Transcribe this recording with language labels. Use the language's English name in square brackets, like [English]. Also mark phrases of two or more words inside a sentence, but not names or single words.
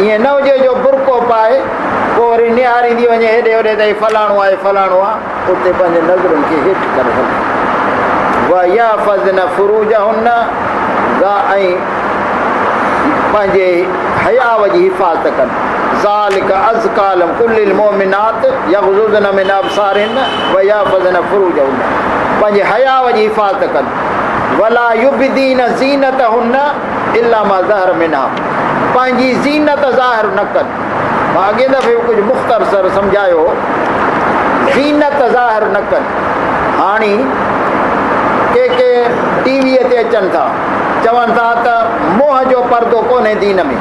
[Sindhi] ईअं न हुजे जो बुरको पाए पोइ वरी निहारींदी वञे हेॾे होॾे त फलाणो आहे फलाणो आहे, उते पंहिंजे नज़रुनि खे हेठि करे हले। [Arabic] ويحفظن فروجهن, [Sindhi] ऐं पंहिंजे हयाव जी हिफ़ाज़त कनि। [Arabic] ذلك أزكى لهم قل للمؤمنات يغضضن من أبصارهن ويحفظن فروجهن, [Sindhi] पंहिंजे हयाव जी हिफ़ाज़त कनि। [Arabic] ولا يبدين زينتهن إلا ما ظهر منها, [Sindhi] पंहिंजी ज़ीनत ज़ाहिर न कनि। मां अॻे दफ़े कुझु मुख़्तसर सम्झायो, ज़ीनत ज़ाहिर न कनि। हाणे के टीवीअ ते अचनि था, चवनि था त मोह जो पर्दो कोन्हे दीन में।